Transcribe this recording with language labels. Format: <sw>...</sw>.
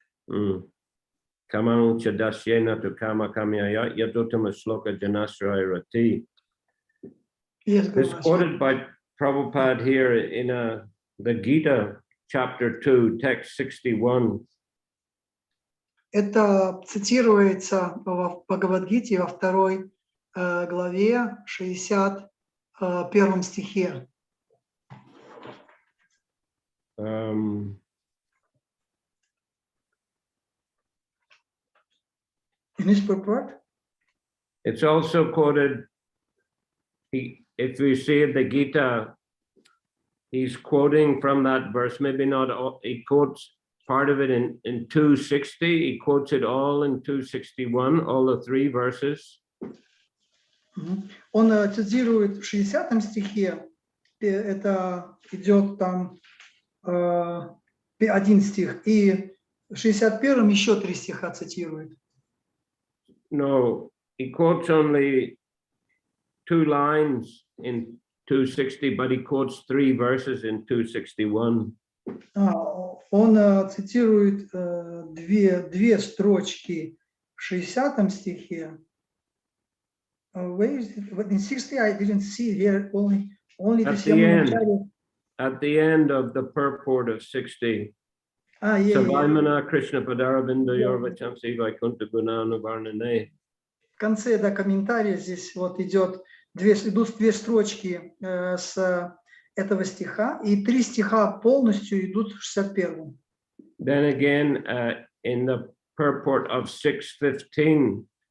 <sa>Kamanu Chadasyena to Kama Kamya Yadutama Sloka Janasraya Rati.</sa> <en>Yes, This quoted by Prabhupada here in the Gita, chapter 2, text 61.</en> <ru>Это цитируется в Бхагавадгите во 2 главе 61 стихе.</ru> <en>In his purport? It's also quoted, if you see the Gita, he's quoting from that verse, maybe not all, he quotes part of it in 260, he quotes it all in 261, all the 3 verses.</en> <ru>Он цитирует в 60 стихе, это идет там 1 стих, и в 61 еще 3 стиха цитирует.</ru> <en>No, he quotes only 2 lines in 260, but he quotes 3 verses in 261.</en> <ru>Он цитирует 2 строчки в 60 стихе.</ru> <en>Where is it? In 60, I didn't see here, only at the end of the purport of 60.</en> <sa>Savaimana Krishna Padaravinda Yorvachamsi Vaikunta Gunana Varnane.</sa> <ru>В конце комментария здесь вот идут 2 строчки с этого стиха, и 3 стиха полностью идут в 61.</ru> <en>Then again, in the purport of 6:15,</en>